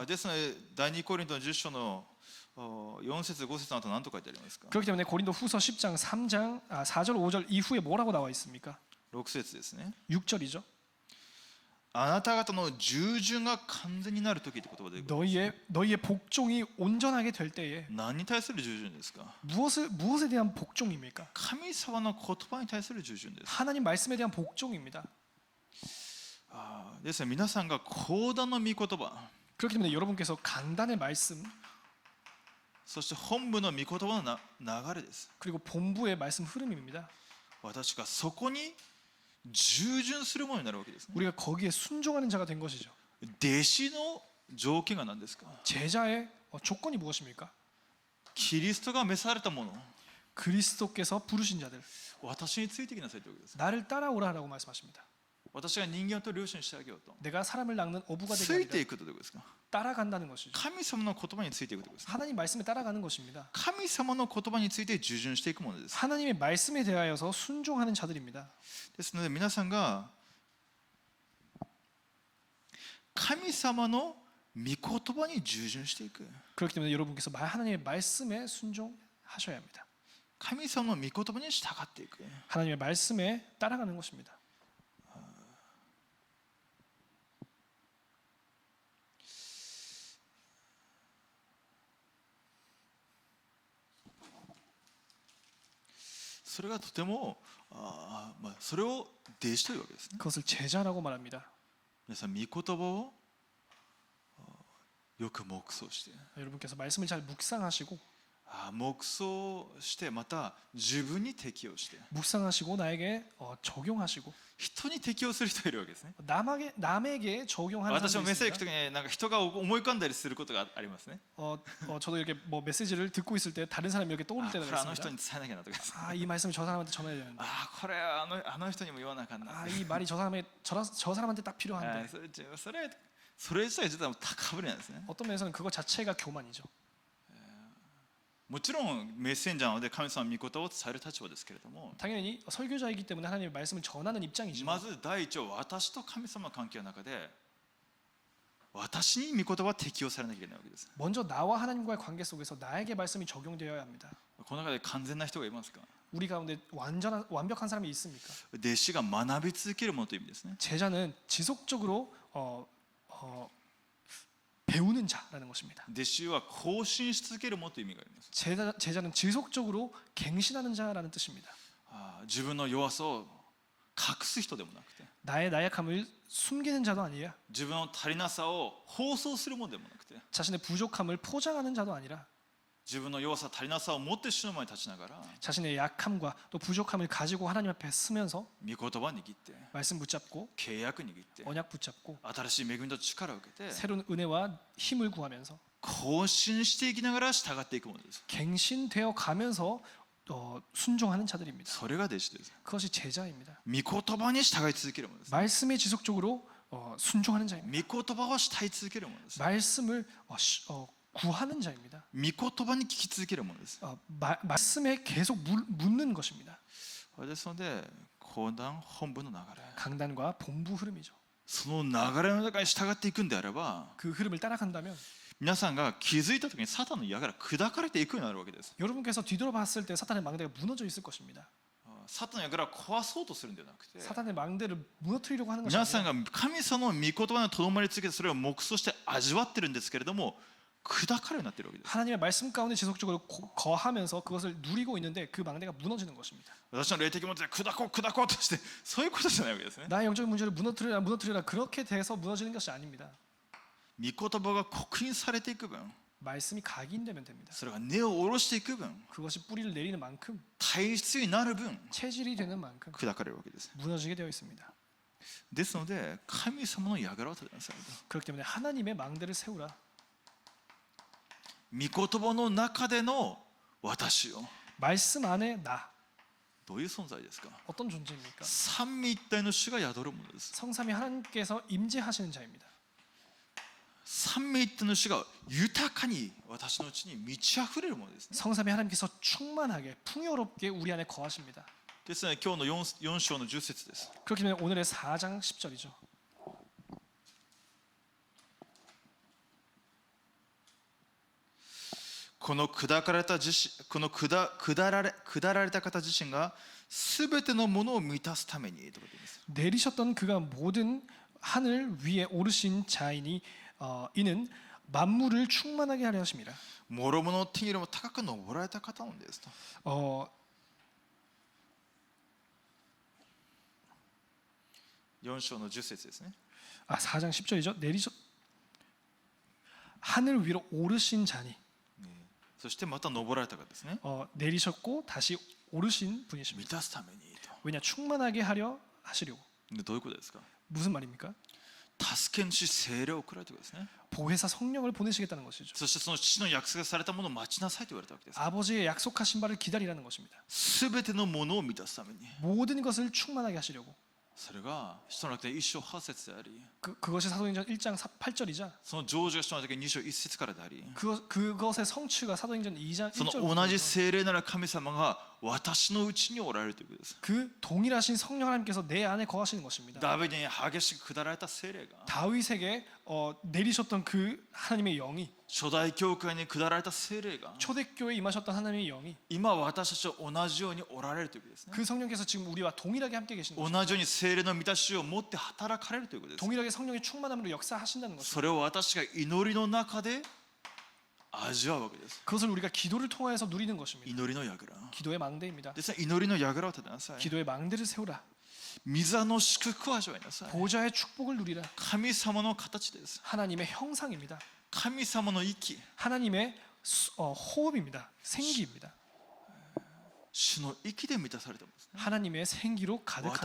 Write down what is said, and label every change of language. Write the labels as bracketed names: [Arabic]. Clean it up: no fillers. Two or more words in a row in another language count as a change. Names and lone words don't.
[Japanese] ですので第2コリントの10章の4節5節の後何と書いてありますか。 [Korean] 그렇기 때문에 고린도후서 10장 4절 5절 이후에 뭐라고 나와 있습니까? [Japanese] 6 節ですね。 [Korean] 6절이죠. [Japanese] あなた方の従順が完全になる時って言葉で [Korean] 너희의 복종이 온전하게 될 때에 [Japanese] 何に対する従順ですか。 [Korean] 무엇에 대한 복종입니까? [Japanese] 神様の言葉に対する従順です。 [Korean] 하나님 말씀에 대한 복종입니다. [Japanese] ですね、皆さんが講談の御言葉 [Korean] 그렇기 때문에 여러분께서 강단의 말씀 [Japanese] そして本部の御言葉の流れです。 [Korean] 그리고 본부의 말씀 흐름입니다. [Japanese] 私がそこに従順するものになるわけですね。 [Korean] 우리가 거기에 순종하는 자가 된 것이죠. [Japanese] 弟子の条件が何ですか。 [Korean] 제자의 조건이 무엇입니까? [Japanese] キリストが召されたもの [Korean] 그리스도께서 부르신 자들 [Japanese] 私についてきなさいということです。 [Korean] 나를 따라오라라고 말씀하십니다. [Japanese] 私が人間と両親してあげようと [Korean] 내가 사람을 낚는 어부가 [Japanese] つ [Korean] 되게 [Japanese] いて [Korean] 합니다. [Japanese] いくということですか。 [Korean] 따라간다는 것이죠. [Japanese] 神様の言葉についていくということです。 [Korean] 하나님 말씀에 따라가는 것입니다. [Japanese] 神様の言葉について従順していくものです。 [Korean] 하나님의 말씀에 대하여서 순종하는 자들입니다. [Japanese] ですので皆さんが神様の御言葉に従順していく。 [Korean] 그렇기 때문에 여러분께서 하나님의 말씀에 순종하셔야 합니다. [Japanese] 神様の御言葉に従っていく。 [Korean] 하나님의 말씀에 따라가는 것입니다. [Japanese] それがとてもそれを弟子というわけですね。 [Korean] 그것을 제자라고 말합니다. [Japanese] 皆さん御言葉をよく黙想して [Korean] 여러분께서 말씀을 잘 묵상하시고 [Japanese] 黙想してまた自分に適用して [Korean] 묵상하시고 나에게 적용하시고 [Japanese] 人に適用する人がいるわけですね。 [Korean] 남에게 적용하는 [Japanese] 私も [Korean] 사람이 [Japanese] メッセージ行く [Korean] 있습니다. [Japanese] 時になんか人が思い浮かんだりすることがありますね。 [Korean] 저도 이렇게 뭐 메시지를 듣고 있을 때 다른 사람이 이렇게 떠오를 [Japanese] これ [Korean] 때가 [Japanese] あの人 [Korean] 있습니다. [Japanese] に伝えなきゃなとか [Korean] 이 말씀을 저 사람한테 전해야 되는데. [Japanese] これあの人にも言わなあかんな。 [Korean] 이 말이 저 사람한테 딱 필요한데. [Japanese] それ自体実は高ぶりなんですね。 [Korean] 어떤 면에서는 그것 자체가 교만이죠. [Japanese] もちろんメッセンジャーなので神様の御言葉を伝える立場ですけれども、 [Korean] 당연히 설교자이기 때문에 하나님의 말씀을 전하는 [Japanese] ま [Korean] 입장이지만 [Japanese] ず第一は私と神様の関係の中で私に御言葉は適用されなきゃいけないわけです。 [Korean] 먼저 나와 하나님과의 관계 속에서 나에게 말씀이 적용되어야 합니다. [Japanese] この中で完全な人がいますか。 [Korean] 우리 가운데 완벽한 사람이 있습니까? [Japanese] 弟子が学び続けるものという意味ですね。 [Korean] 제자는 지속적으로 배우는 자라는 것입니다. [Japanese] 弟子は更新し続けるものという意味があります。 [Korean] 제자는 지속적으로 갱신하는 자라는 뜻입니다. [Japanese] 自分の弱さを隠す人でもなくて、 [Korean] 나의 나약함을 숨기는 자도 아니라 [Japanese] 自分の足りなさを放送するものでもなくて、 [Korean] 자신의 부족함을 포장하는 자도 아니라 [Japanese] 自分の弱さ足りなさを持って主の前に立ちながら [Korean] 자신의 약함과 또 부족함을 가지고 하나님 앞에 서면서 [Japanese] 御言葉握って [Korean] 말씀 붙잡고 [Japanese] 契約握って [Korean] 언약 붙잡고 [Japanese] 新しい恵みと力を受けて [Korean] 새로운 은혜와 힘을 구하면서 [Japanese] 更新していきながら従っていくものです。 [Korean] 갱신되어 가면서 순종하는 자들입니다. [Japanese] それが弟子です。 [Korean] 그것이 제자입니다. [Japanese] 御言葉に従い続けるものです。 [Korean] 말씀에 지속적으로 순종하는 자입니다. [Japanese] 御言葉を慕い続けるものです。 [Korean] 말씀을 구하는 자입니다. [Japanese] 御言葉に聞き続けるものです。 [Korean] 말씀에 계속 묻는 것입니다. [Japanese] ですので講談本部の流れ [Korean] 강단과 본부 흐름이죠. [Japanese] その流れの中に従っていくんであれば [Korean] 그 흐름을 따라간다면 [Japanese] 皆さんが気づいた時にサタンの矢から砕かれていくようになるわけです。 [Korean] 여러분께서 뒤돌아봤을 때 사탄의 망대가 무너져 있을 것입니다. [Japanese] サタンの矢から壊そうとするんではなくて [Korean] 사탄의 망대를 무너뜨리려고 하는 것이 [Japanese] 皆さん [Korean] 아니라 [Japanese] が神様の御言葉にとどまり続けてそれを黙想して味わってるんですけれども砕かれるようになっているわけです。 [Korean] 하나님의 말씀 가운데 지속적으로 거하면서 그것을 누리고 있는데 그 망대가 무너지는 것입니다. [Japanese] 私の霊的問題で砕こうとしてそういうことじゃないわけですね。 [Korean] 나의 영적인 문제를 무너뜨리라 그렇게 돼서 무너지는 것이 아닙니다. [Japanese] 御言葉が刻印されていく分 [Korean] 말씀이 각인되면 됩니다. [Japanese] それが根を下ろしていく分 [Korean] 그것이 뿌리를 내리는 만큼 [Japanese] 体質になる分 [Korean] 체질이 되는 만큼 [Japanese] 砕かれるわけです。 [Korean] 무너지게 되어 있습니다. [Japanese] ですので神様の櫓を立てなさいと。 [Korean] 그렇기 때문에 하나님의 망대를 세우라. [Japanese] 御言葉の中での私を [Korean] 말씀 안에 나 [Japanese] どういう存在ですか。 [Korean] 어떤 존재입니까? [Japanese] 三位一体の主が宿るものです。 [Korean] 성삼위 하나님께서 임재하시는 자입니다. [Japanese] 三位一体の主が豊かに私のうちに満ち溢れるものですね。 [Korean] 성삼위 하나님께서 충만하게 풍요롭게 우리 안에 거하십니다. [Japanese] ですので今日の 4章の10節です。 [Korean] 그렇기 때문에 오늘의 4장 10절이죠. [Japanese] この下られた方自身がすべてのものを満たすためにということです。 [Korean] 내리셨던 그가 모든 하늘 위에 오르신 자이니 이는 만물을 충만하게 하려 하십니다. [Japanese] 諸々の天よりも高く登られた方なんですと。 4章の10節ですね。 [Korean] 4장 10절이죠. 하늘 위로 오르신 자니 [Japanese] そしてまた登られた方ですね。 [Korean] 내리셨고 다시 오르신 [Japanese] 満 [Korean] 분이십니다. [Japanese] たすためにと。 [Korean] 왜냐 충만하게 하려 하시려고. [Japanese] でどういうことですか。 [Korean] 무슨 말입니까? [Japanese] 助け主聖霊を送られたことですね。 [Korean] 보혜사 성령을 보내시겠다는 것이죠. [Japanese] そしてその父の約束されたものを待ちなさいと言われたわけです。 [Korean] 아버지의 약속하신 바를 기다리라는 것입니다. [Japanese] すべてのものを満たすために。 [Korean] 모든 것을 충만하게 하시려고. [Japanese] それが使徒の中で1章8節であり、 [Korean] 그것이 사도행전 1장 8절이자 [Japanese] その成就が使徒の中で2章1節からであり、 [Korean] 그것의 성취가 사도행전 2장 [Japanese] その [Korean] 1절 [Japanese] 同じ聖霊なる神様が私のうちにおられるということです。 [Korean] 그 동일하신 성령 하나님께서 내 안에 거하시는 것입니다. [Japanese] ダビデに激しく下られた聖霊が [Korean] 다윗에게 내리셨던 그 하나님의 영이 [Japanese] 初代教会に下られた聖霊が [Korean] 초대교회에 임하셨던 하나님의 영이 [Japanese] 今私たちと同じようにおられるということですね。 [Korean] 그 성령께서 지금 우리와 동일하게 함께 계시는 것입니다. [Japanese] 同じように聖霊の満たしを持って働かれるということです。 [Korean] 동일하게 성령의 충만함으로 역사하신다는 것입니다. [Japanese] それを私が祈りの中で味わうわけです。 [Korean] 그것을 우리가 기도를 통해서 누리는 것입니다. [Japanese] 祈りの櫓 [Korean] 기도의 망대입니다. [Japanese] ですね。祈りの櫓を立てなさい。 [Korean] 기도의 망대를 세우라. [Japanese] 御座の祝福を味わいなさい。 [Korean] 보좌의 축복을 누리라. [Japanese] 神様の形です。 [Korean] 하나님의 형상입니다. [Japanese] 神様の息、 [Korean] 하나님의 호흡입니다. 생기입니다. [Japanese] 主の息で満たされたんですね。 [Korean] 하나님의 생기로 가득한 자.